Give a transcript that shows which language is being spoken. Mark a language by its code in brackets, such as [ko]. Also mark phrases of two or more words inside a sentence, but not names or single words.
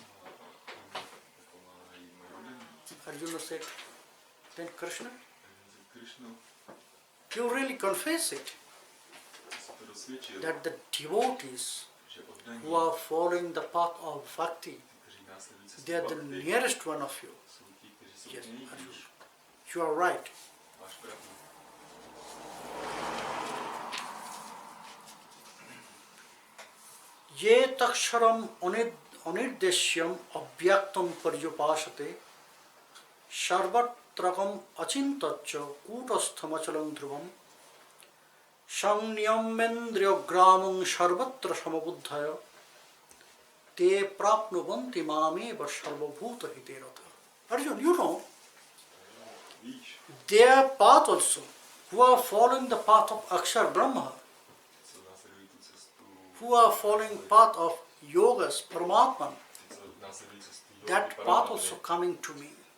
[en] Arjuna said, then Krishna, you really confess it, that the devotees who are following the path of bhakti, they are the nearest one of you. Yes, Arjuna, you are right. [sa] ये तक्षरम् अनिर्देश्यम् अव्यक्तम् पर्युपासते सर्वत्रगम् अचिन्त्यञ्च कूटस्थमचलं ध्रुवम् संनियम्येन्द्रिय ग्रामम् सर्वत्र समबुद्धयः ते प्राप्नुवन्ति मामेव सर्वभूत हितेरताः. [en] Arjun, you know, their path also, who are following the path of [sa] Akshar Brahma, [en] who are following path of yogas, Paramatman, that path also coming to me.